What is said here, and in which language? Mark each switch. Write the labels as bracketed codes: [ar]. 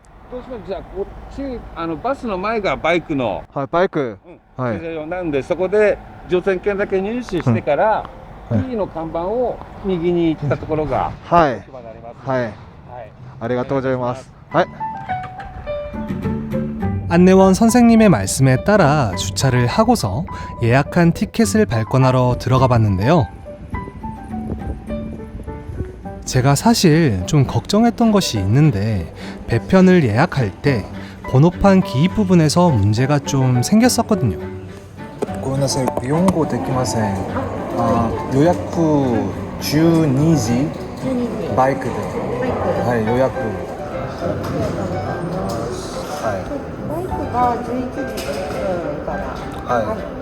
[ja] どうしますじゃあこっちバスの前がバイクの [ko] 바이크. [ja] 駐車場なんでそこで乗船券だけ入手してから、T の看板を右に来たところがはい置き場になります。はいはい。ありがとうございますはい [ko] 안내원 선생님의 말씀에 따라 주차를 하고서 예약한 티켓을 발권하러 들어가 봤는데요. 제가 사실 좀 걱정했던 것이 있는데 배편을 예약할 때 번호판 기입 부분에서 문제가 좀 생겼었거든요. [ja] ごめんなさい、日本語できません。予約12時バイクで。はい、予約。はい。バイクが11時10分からはい。